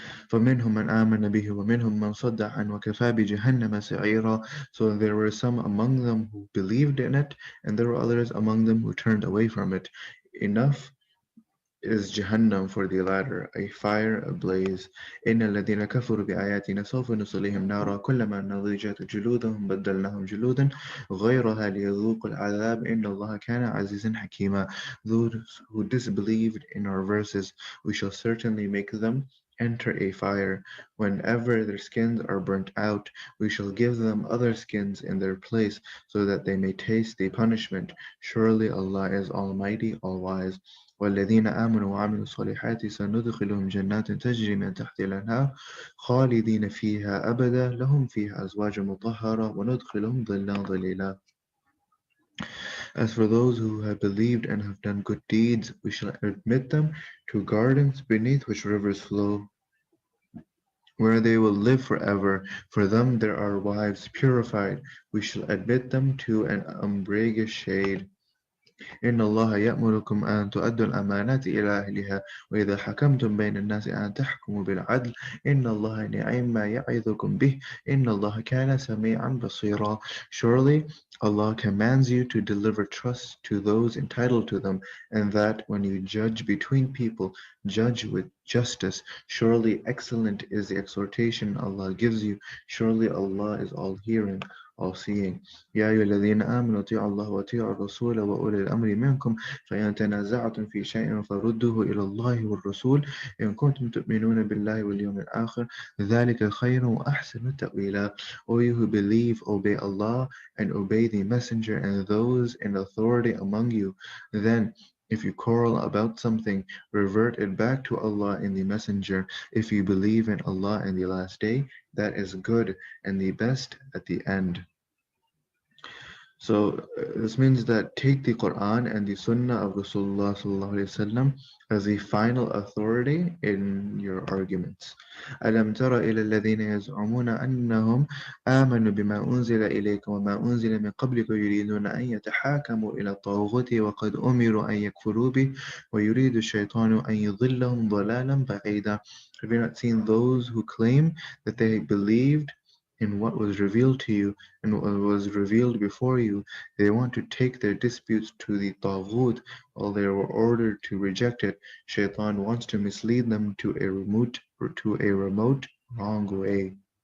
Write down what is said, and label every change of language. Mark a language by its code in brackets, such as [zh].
[ar] فَمِنْهُمْ مَنْ آمَنَ بِهِ وَمِنْهُمْ مَنْ صَدَّ عَنْهُ وَكَفَى بِجَهَنَّمَ سَعِيرًا. [en] So there were some among them who believed in it, and there were others among them who turned away from it. Enough is Jahannam for the latter, a fire ablaze. [ar] إن الذين كفروا بآياتنا سوف نصليهم نارا كلما نضجت جلودهم بدلناهم جلودا غيرها ليذوقوا العذاب إن الله كان عزيزا حكيما. [en] Those who disbelieved in our verses, we shall certainly make them enter a fire. Whenever their skins are burnt out, we shall give them other skins in their place, so that they may taste the punishment. Surely Allah is Almighty, All-Wise. [ar] والذين آمنوا وعملوا الصالحات سندخلهم جنات تجري من تحت الأنهار خالدين فيها أبدا لهم فيها أزواج مطهرة وندخلهم ظلا ظليلا. [en] As for those who have believed and have done good deeds, we shall admit them to gardens beneath which rivers flow, where they will live forever. For them there are wives purified. We shall admit them to an umbrageous shade. [ar] إن الله يأمركم أن تؤدوا الأمانات إلى أهلها وإذا حكمتم بين الناس أن تحكموا بالعدل إن الله نعم ما يعظكم به إن الله كان سميعا بصيرا. [en] Surely Allah commands you to deliver trust to those entitled to them, and that when you judge between people, judge with justice. Surely excellent is the exhortation Allah gives you. Surely Allah is all-hearing, all-seeing. [ar] يا أيها الذين آمنوا أطيعوا الله وأطيعوا الرسول وأولي الأمر منكم فإن تنازعتم في شيء فردوه إلى الله والرسول إن كنتم تؤمنون بالله واليوم الآخر ذلك خير وأحسن تأويلا. [en] O you who believe, obey Allah and obey the Messenger and those in authority among you. Then, if you quarrel about something, revert it back to Allah and the Messenger. If you believe in Allah and the Last Day, that is good and the best at the end. So this means that take the Quran and the Sunnah of Rasulullah sallallahu alaihi wasallam as the final authority in your arguments. [ar] ألم تر إلى الذين يزعمون أنهم آمنوا بما أنزل إليك وما أنزل من قبلك يريدون أن يتحاكموا إلى الطاغوت وقد أمروا أن يكفروا به ويريد الشيطان أن يضلهم ضلالا بعيدا. [en] Have you not seen those who claim that they believed in what was revealed to you and what was revealed before you? They want to take their disputes to the Taghut while they were ordered to reject it. Shaitan wants to mislead them to a remote wrong way.